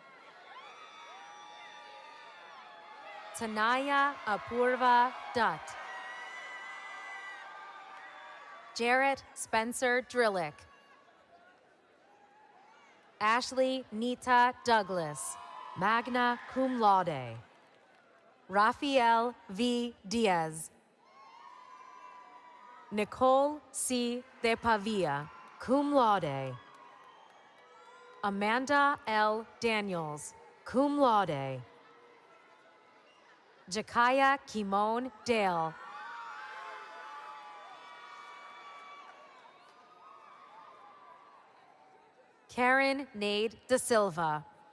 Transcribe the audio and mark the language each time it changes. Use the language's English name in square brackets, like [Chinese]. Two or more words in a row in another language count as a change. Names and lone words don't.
[English] Tanaya Apurva Dutt. Jarrett Spencer Drillick. Ashley Nita Douglas, [Latin] magna cum laude. [English] Rafael V. Diaz. Nicole C. De Pavia, [Latin] cum laude. [English] Amanda L. Daniels, [Latin] cum laude. [English] Jakaya Kimon Dale. Karen Nade Da Silva.